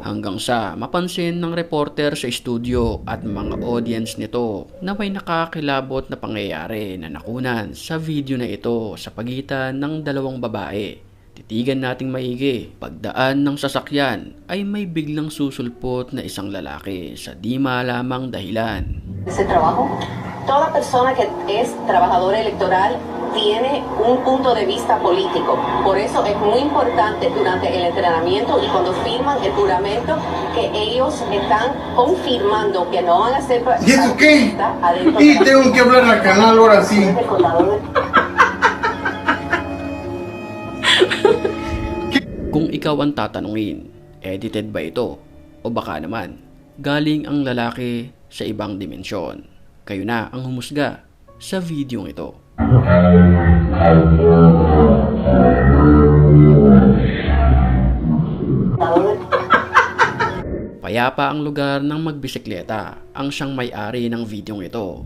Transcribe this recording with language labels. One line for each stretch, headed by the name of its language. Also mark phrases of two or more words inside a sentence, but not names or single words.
Filipino: Hanggang sa mapansin ng reporter sa studio at mga audience nito na may nakakilabot na pangyayari na nakunan sa video na ito sa pagitan ng dalawang babae. Titigan nating maigi. Pagdaan ng sasakyan ay may biglang susulpot na isang lalaki sa di malamang dahilan.
Spanish: Ese trabajo, toda persona que es trabajadora electoral tiene un punto de vista político. Por eso es muy importante durante el entrenamiento y cuando firman el juramento que ellos están confirmando que no van a ser... ¿Y eso qué? Y tengo que hablar al canal ahora sí.
Filipino: Kung ikaw ang tatanungin, edited ba ito? O baka naman, galing ang lalaki sa ibang dimensyon. Kayo na ang humusga sa video ito. Payapa ang lugar ng magbisikleta ang siyang may-ari ng video ito.